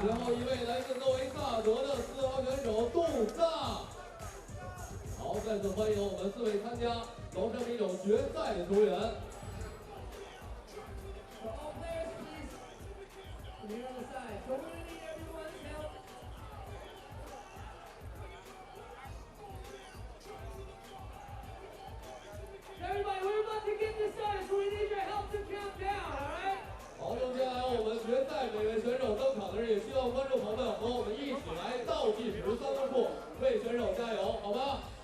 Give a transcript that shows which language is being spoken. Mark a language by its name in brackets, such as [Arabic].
[Chinese] 最后一位来自诺维萨德的4号选手杜萨。好，再次欢迎我们4位参加LaoShan米酒决赛的球员。 [English] So all players, please, from here on the side. So we're going to need everyone's help. Everybody, we're about to get this started, so we need your help to count down, all right? [Chinese] 好，接下来我们决赛每位选手登场的时候，也希望观众朋友们和我们一起来倒计时3分数，为选手加油，好吗？